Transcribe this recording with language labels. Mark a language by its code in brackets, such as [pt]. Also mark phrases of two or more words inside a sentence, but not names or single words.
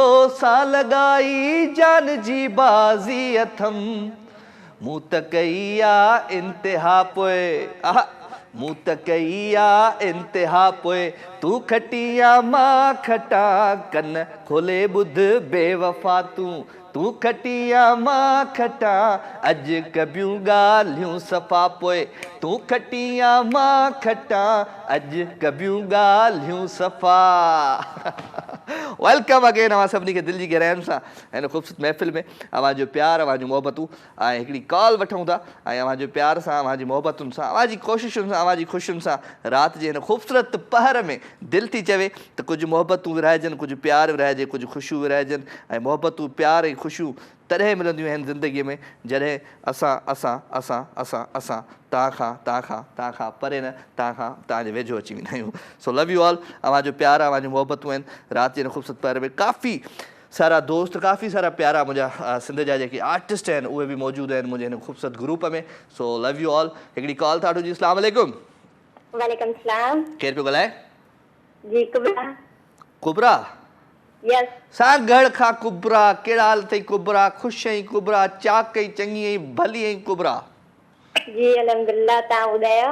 [sd] सा लगाई जान जी बाजी अथम मूं त कई आ इंतिहा पोए आहा मूं त कई आ इंतिहा पोए तू खटिया मां खटा कन खोले ॿुध बेवफा तू खटिया मां खटा अज कबियूं ॻाल्हियूं सफ़ा पोए तू खटिया मां खटा अज कबियूं ॻाल्हियूं सफ़ा [en] welcome again [sd] अवां सभिनी खे दिलि जी गहराइयुनि सां हिन ख़ूबसूरत महफ़िल में अवां जो प्यार अवां जूं मोहबतूं ऐं हिकिड़ी कॉल वठूं था ऐं अवां जो प्यार सां अवां जी मोहबतुनि सां अवां जी कोशिशुनि सां अवां जी ख़ुशियुनि सां राति जे हिन ख़ूबसूरत पहर में दिलि थी चवे त कुझु मोहबतूं विरहाइजनि कुझु प्यार विरहाइजे कुझु ख़ुशियूं विरहाइजनि ऐं मोहबतूं प्यार ऐं ख़ुशियूं तॾहिं मिलंदियूं आहिनि ज़िंदगीअ में जॾहिं असां तव्हां खां परे न तव्हांजे वेझो अची वेंदा आहियूं [en] so love you all [sd] अवां जो प्यार अवां जूं मोहबतूं आहिनि राति जे हिन ख़ूबसूरत पहर में काफ़ी सारा दोस्त काफ़ी सारा प्यारा मुंहिंजा सिंध जा जेके आर्टिस्ट आहिनि उहे बि मौजूदु आहिनि मुंहिंजे हिन ख़ूबसूरत ग्रुप में [en] so love you all [sd] हिकिड़ी कॉल था जी [ar] السلام عليكم وعليكم السلام [sd] केरु पियो ॻाल्हाए जी कुबरा कुबरा यस सागड़ खां कुबरा कहिड़ा हाल अथई कुबरा ख़ुशि आई कुबरा चाक आई चङी आई भली आई कुबरा जी अल्हम्दुलिल्लाह तव्हां ॿुधायो